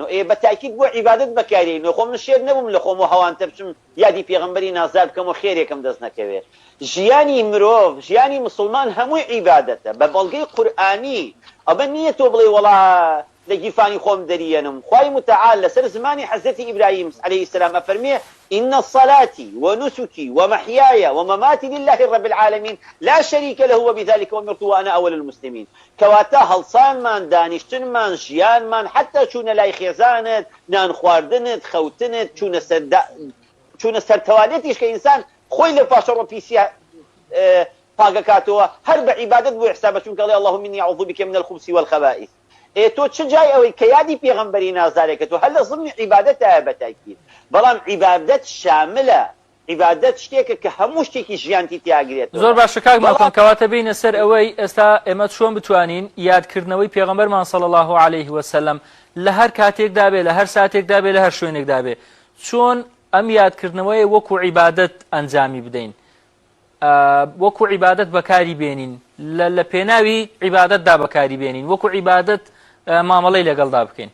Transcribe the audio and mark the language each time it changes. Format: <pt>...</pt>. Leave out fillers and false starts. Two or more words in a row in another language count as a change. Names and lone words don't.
<ckb>ئێ بە تاکید بۆ عیبادەت بەکارێن و خۆ من شێر نەبووم لە خۆم و هەوانتە بچم یادی پێغەمبەری نازدار بکەم و خێرێکم دەست نەکەوێت ژیانی مرۆڤ ژیانی مسلمان هەمووی عیبادەتە بە بەڵگەی قورئانی ئەمە نییە تۆ بڵێ وەڵا لە گیفانی خۆم دەریێنم خوای متعال لەسەر زمانی حەزرەتی ئیبراهیم</ckb> <ar>عەلەیهی السلام</ar> <ckb>ئەفەرمێ</ckb> <ar>إن صلاتي ونسكي ومحياي ومماتي لله رب العالمين لا شريك له وبذلك أمرت وأنا أول المسلمين</ar> <ckb>كواتا هەڵسان مان دانیشتن مان ژیان مان حتى چوونە لای خێزانت نان خواردنت خەوتنت چوونە سەر تەوالێتیش کە ئینسان خۆی لە پاشەڕۆ پیسیە پاگەکاتەوە هەر بە عیبادەت بۆ حسابە چونکە ئەڵێ</ckb> <ar>اللهم إني أعوذ بك من الخبث والخبائث</ar> <ckb>تۆ چ جای ئەوەی کە یادی پێغەمبەری نازدارێکە تۆ هەر لە ضمنی عیبادەتە بە تاکید بەڵام عیبادەت شاملە عیبادەت شتێکە کە هەموو شتێکی ژیانتی تیاگرێت زۆر باشە کاک ماڵکان کەواتە بینە سەر ئەوەی ئێستا ئێمە چۆن بتوانین یادکردنەوەی پێغەمبەرمان</ckb> <ar>صلی الله عليه وسلم</ar> <ckb>لە هەر کاتێکدا بێ لە هەر ساتێکدا بێ لە هەر شوێنێکدا بێ چۆن ئەم یادکردنەوەی وەکو عیبادەت ئەنجامی بدەین وەکو عیبادەت بەکاری بێنین لە پێناوی عیبادەتدا بەکاری بێنین وەکو عیبادەت مامەڵەی لەگەڵدا بکەین</ckb>